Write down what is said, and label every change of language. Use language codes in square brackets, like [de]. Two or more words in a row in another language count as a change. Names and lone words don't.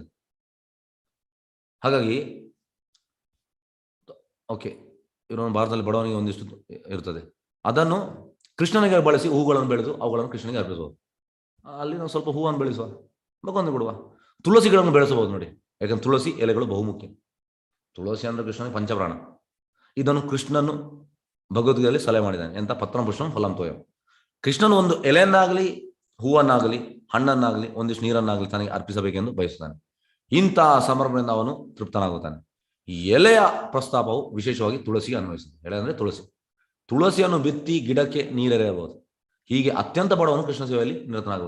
[kn] ಹಾಗಾಗಿ ಓಕೆ, ಇರೋ ಭಾರತದಲ್ಲಿ ಬಡವನಿಗೆ ಒಂದಿಷ್ಟು ಇರ್ತದೆ, ಅದನ್ನು ಕೃಷ್ಣನಿಗೆ ಬಳಸಿ ಹೂಗಳನ್ನು ಬೆಳೆದು ಅವುಗಳನ್ನು ಕೃಷ್ಣನಿಗೆ ಅರ್ಪಿಸಬಹುದು. ಅಲ್ಲಿ ನಾವು ಸ್ವಲ್ಪ ಹೂವನ್ನು ಬೆಳೆಸುವ, ಭಗವಂತ ಕೊಡುವ. ತುಳಸಿ ಗಿಡವನ್ನು ಬೆಳೆಸಬಹುದು. ನೋಡಿ, ಯಾಕಂದ್ರೆ ತುಳಸಿ ಎಲೆಗಳು ಬಹುಮುಖ್ಯ. ತುಳಸಿ ಅಂದ್ರೆ ಕೃಷ್ಣನಿಗೆ ಪಂಚಪ್ರಾಣ. ಇದನ್ನು ಕೃಷ್ಣನು ಭಗವದ್ಗೀತೆಯಲ್ಲಿ ಸಲಹೆ ಮಾಡಿದ್ದಾನೆ. ಎಂತ? [sa] ಪತ್ರಂ ಪುಷ್ಪಂ ಫಲಂ ತೋಯಂ. [kn] ಕೃಷ್ಣನು ಒಂದು ಎಲೆಯನ್ನಾಗಲಿ, ಹೂವನ್ನಾಗಲಿ, ಹಣ್ಣನ್ನಾಗಲಿ, ಒಂದಿಷ್ಟು ನೀರನ್ನಾಗಲಿ ತನಗೆ ಅರ್ಪಿಸಬೇಕೆಂದು ಬಯಸುತ್ತಾನೆ. ಇಂತಹ ಸಮರ್ಪಣೆಯಿಂದ ಅವನು ತೃಪ್ತನಾಗುತ್ತಾನೆ. ಈ ಎಲೆಯ ಪ್ರಸ್ತಾಪವು ವಿಶೇಷವಾಗಿ ತುಳಸಿಗೆ ಅನ್ವಯಿಸುತ್ತದೆ. ಎಲೆ ಅಂದ್ರೆ ತುಳಸಿ. ತುಳಸಿಯನ್ನು ಬಿತ್ತಿ ಗಿಡಕ್ಕೆ ನೀರೆರೆಯಬಹುದು. ಹೀಗೆ ಅತ್ಯಂತ ಬಡವನು ಕೃಷ್ಣ ಸೇವೆಯಲ್ಲಿ ನಿರತನಾಗಬಹುದು.